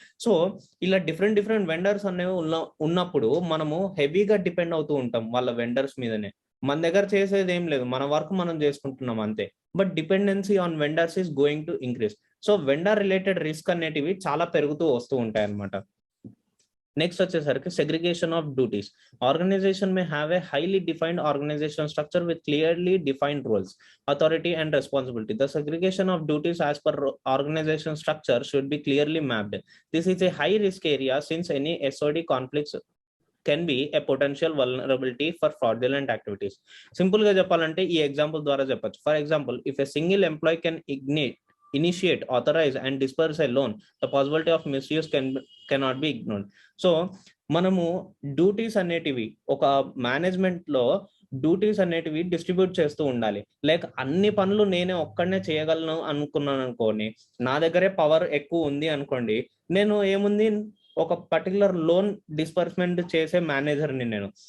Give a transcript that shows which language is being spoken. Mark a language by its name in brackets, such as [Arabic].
[Telugu] So ఇలా different vendors అనేవి ఉన్నప్పుడు మనము హెవీగా డిపెండ్ అవుతూ ఉంటాం వాళ్ళ వెండర్స్ మీదనే. మన దగ్గర చేసేది ఏం లేదు, మన వర్క్ మనం చేసుకుంటున్నాం అంతే. [English] But dependency on vendors is going to increase. [Telugu] So vendor related risk అనేటివి చాలా పెరుగుతూ వస్తూ ఉంటాయి అనమాట. [English] next [Telugu] వచ్చేసరికి [English] segregation of duties. Organization may have a highly defined organizational structure with clearly defined roles, authority and responsibility. The segregation of duties as per organization structure should be clearly mapped. This is a high risk area since any SOD conflicts can be a potential vulnerability for fraudulent activities. [Telugu] Simple ga cheppalante ee example dwara cheppochu. [English] For example, if a single employee can initiate, authorize and disperse a loan, the possibility of misuse cannot be ignored. [Telugu] So మనము duties అనేటివి ఒక management లో duties అనేటివి distribute చేస్తూ ఉండాలి. Like అన్ని పనులు నేనే ఒక్కడనే చేయగలను అనుకున్నాను అనుకోండి, నా దగ్గరే పవర్ ఎక్కువ ఉంది అనుకోండి, నేను ఏముంది ఒక పర్టికులర్ లోన్ డిస్బర్స్మెంట్ చేసే మేనేజర్ని నేను.